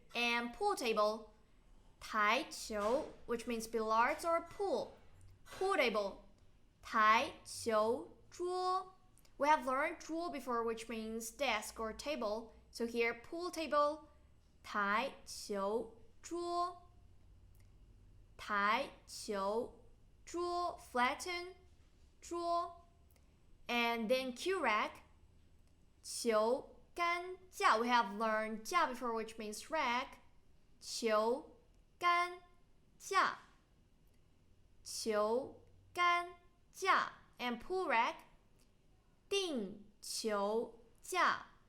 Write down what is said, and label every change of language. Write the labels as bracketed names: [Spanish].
[English] And pool table, 台球, which means billiards or pool. Pool table, 台球桌. We have learned 桌 before, which means desk or table. So here, pool table, 台球桌. [Chinese] 台球桌, flatten, 桌. [English] And then cue rack, 球杆架. We have learned 架 before, which means rack. [Chinese] 球杆架.球杆架. [English] And pool rack, 定球架.